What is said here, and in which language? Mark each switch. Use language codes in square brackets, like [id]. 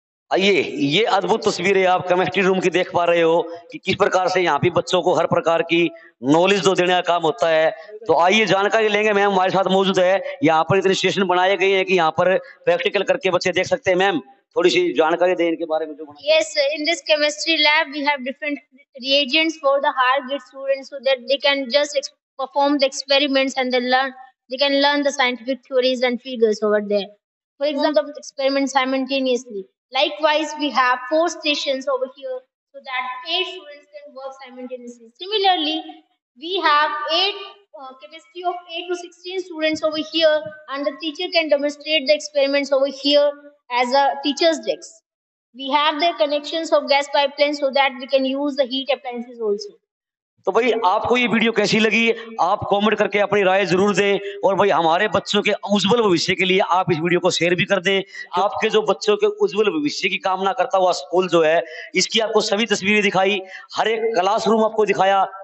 [hi] आइए, ये अद्भुत तस्वीरें आप केमिस्ट्री रूम की देख पा रहे हो कि किस प्रकार से यहाँ पे बच्चों को हर प्रकार की नॉलेज तो देने का काम होता है। तो आइए जानकारी लेंगे। मैम हमारे साथ मौजूद है। यहाँ पर इतने स्टेशन बनाए गए हैं कि यहाँ पर प्रैक्टिकल करके बच्चे देख सकते हैं। मैम थोड़ी सी जानकारी दें इनके बारे में। [en] Yes, in this chemistry lab we have different reagents for the higher grade students so that they can just perform the experiments and they can learn the scientific theories and figures over there. For example, experiments simultaneously. Likewise, we have 4 stations over here so that 8 students can work simultaneously. Similarly, we have 8 chemistry of 8 to 16 students over here, and the teacher can demonstrate the experiments over here as a teacher's desk. We have the connections of gas pipelines so that we can use the heat appliances also. [hi] तो भाई आपको ये video कैसी लगी आप comment करके अपनी राय जरूर दें। और भाई हमारे बच्चों के उज्जवल भविष्य के लिए आप इस वीडियो को शेयर भी कर दें। आपके जो बच्चों के उज्जवल भविष्य की कामना करता हुआ स्कूल जो है, इसकी आपको सभी तस्वीरें दिखाई, हर एक क्लासरूम आपको दिखाया।